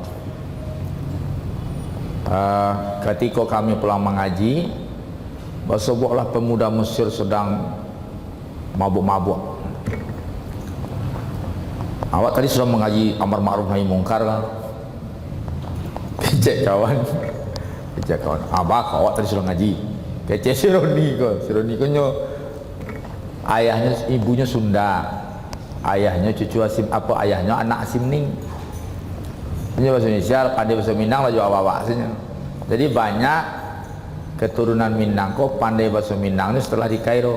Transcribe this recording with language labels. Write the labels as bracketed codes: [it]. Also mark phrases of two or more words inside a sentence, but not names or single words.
[id] Ketika kami pulang mengaji, sebuahlah pemuda Mesir sedang mabuk-mabuk. Awak tadi sudah mengaji [ar] أمر معروف نهي منكر [id] kan? [min] Kecek kawan. Abah awak tadi sudah ngaji. Kecek si Roni ko. Si Roni ko nyo ayahnya, ibunya Sunda. [id] Ayahnya cucu Hasim, ayahnya anak Hasim Ning. Ini bahasa Indonesia, pandai bahasa Minang lah juga awak aslinya. Jadi banyak keturunan Minang ko pandai bahasa Minang ini setelah di Kairo.